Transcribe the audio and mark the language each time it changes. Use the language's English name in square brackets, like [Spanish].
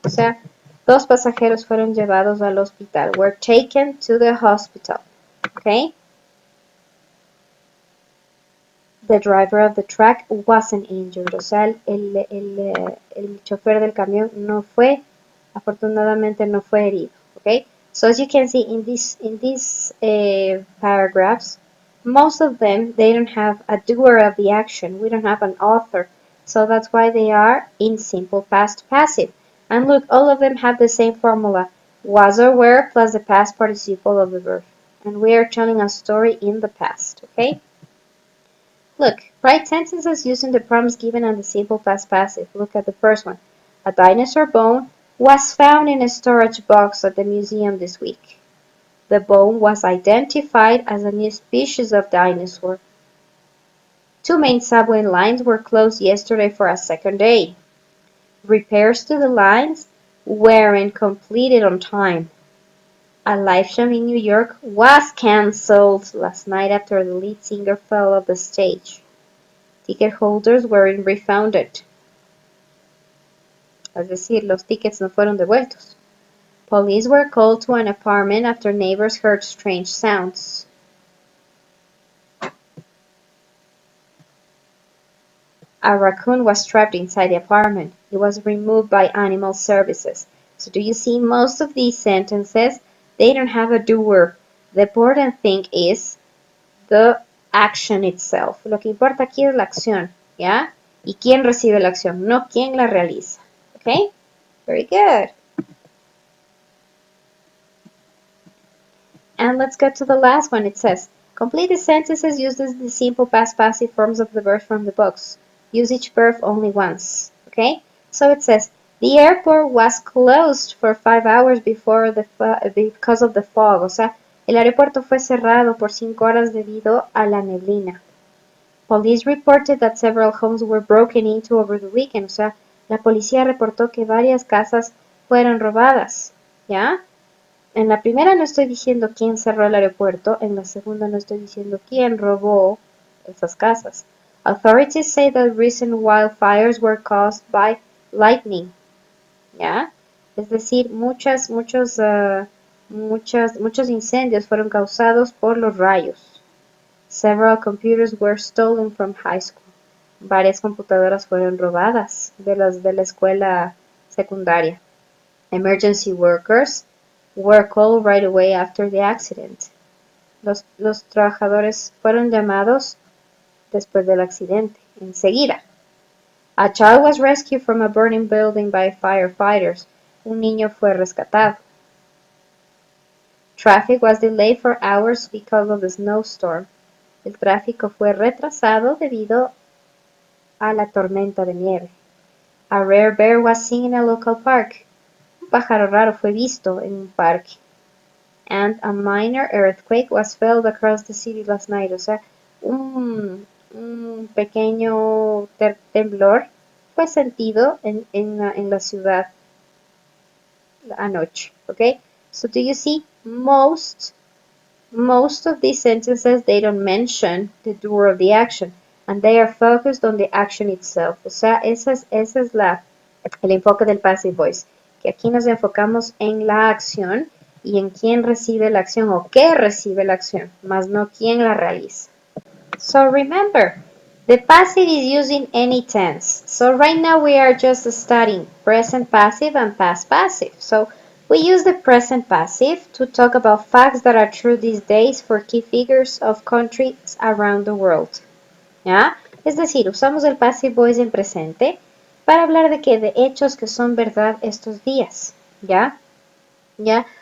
[Spanish] O sea, dos pasajeros fueron llevados al hospital. [English] Were taken to the hospital. Okay? The driver of the truck wasn't injured. [Spanish] O sea, el chofer del camión no fue, afortunadamente no fue herido. [English] Okay? So as you can see in these paragraphs, most of them, they don't have a doer of the action. We don't have an author. So that's why they are in simple past passive. And look, all of them have the same formula. Was or were plus the past participle of the verb. And we are telling a story in the past. Okay? Look, write sentences using the prompts given on the simple past passive. Look at the first one. A dinosaur bone was found in a storage box at the museum this week. The bone was identified as a new species of dinosaur. Two main subway lines were closed yesterday for a second day. Repairs to the lines weren't completed on time. A live show in New York was cancelled last night after the lead singer fell off the stage. Ticket holders weren't refunded. [Spanish] Es decir, los tickets no fueron devueltos. [English] Police were called to an apartment after neighbors heard strange sounds. A raccoon was trapped inside the apartment. It was removed by animal services. So do you see most of these sentences? They don't have a doer. The important thing is the action itself. [Spanish] Lo que importa aquí es la acción, ¿ya? Y quién recibe la acción, no quién la realiza. [English] Okay? Very good. And let's go to the last one. It says, complete the sentences using the simple past passive forms of the verbs from the books. Use each verb only once. Okay? So it says, the airport was closed for 5 hours before because of the fog. [Spanish] O sea, el aeropuerto fue cerrado por 5 horas debido a la neblina. [English] Police reported that several homes were broken into over the weekend. [Spanish] O sea, la policía reportó que varias casas fueron robadas. ¿Ya? En la primera no estoy diciendo quién cerró el aeropuerto, en la segunda no estoy diciendo quién robó esas casas. [English] Authorities say that recent wildfires were caused by lightning. [Spanish] ¿Ya? Es decir, muchos incendios fueron causados por los rayos. [English] Several computers were stolen from high school. [Spanish] Varias computadoras fueron robadas de la escuela secundaria. [English] Emergency workers were called right away after the accident. [Spanish] Los trabajadores fueron llamados después del accidente, enseguida. [English] A child was rescued from a burning building by firefighters. [Spanish] Un niño fue rescatado. [English] Traffic was delayed for hours because of the snowstorm. [Spanish] El tráfico fue retrasado debido a la tormenta de nieve. [English] A rare bear was seen in a local park. [Spanish] Un pájaro raro fue visto en un parque. [English] And a minor earthquake was felt across the city last night. [Spanish] O sea, un pequeño temblor fue sentido en la ciudad anoche. [English] Okay? So do you see most of these sentences, they don't mention the doer of the action and they are focused on the action itself. [Spanish] O sea, ese es el enfoque del passive voice, que aquí nos enfocamos en la acción y en quién recibe la acción o qué recibe la acción, más no quién la realiza. [English] So remember, the passive is used in any tense. So right now we are just studying present passive and past passive. So we use the present passive to talk about facts that are true these days for key figures of countries around the world. [Spanish] ¿Ya? Es decir, usamos el passive voice en presente para hablar de qué, de hechos que son verdad estos días. ¿Ya? ¿Ya?